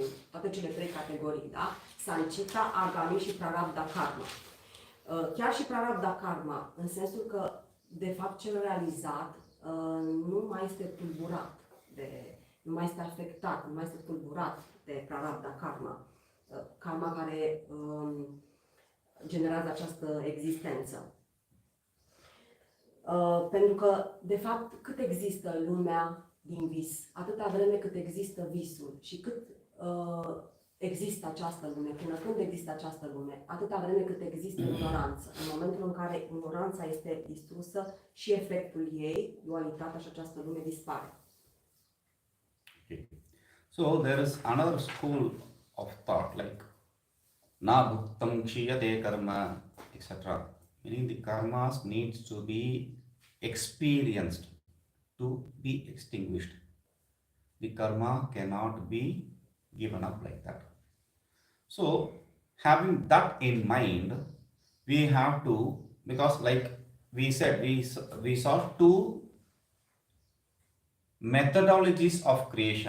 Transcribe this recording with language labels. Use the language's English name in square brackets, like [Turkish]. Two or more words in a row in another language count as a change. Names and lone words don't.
[Romanian] Toate cele trei categorii, da? Sanchita, Agami și [Sanskrit] प्रारब्ध कर्म. [Romanian] Chiar și [Sanskrit] प्रारब्ध कर्म, [Romanian] în sensul că, de fapt, cel realizat nu mai este tulburat, nu mai este afectat, nu mai este tulburat de [Sanskrit] प्रारब्ध कर्म. [Romanian] Karma care generează această existență. Pentru că, de fapt, cât există lumea din vis, atâta vreme cât există visul și cât există această lume, până când există această lume, atâta vreme cât există ignoranță. În momentul în care ignoranța este distrusă și efectul ei, dualitatea și această lume dispare. [English] Okay. So there is another school of thought like [Sanskrit] न भुक्तं क्षीयते कर्म, [English] etc. Meaning the karmas needs to be experienced to be extinguished. The karma cannot be given up like that. So having that in mind, we have to, because like we said, we saw two methodologies of creation.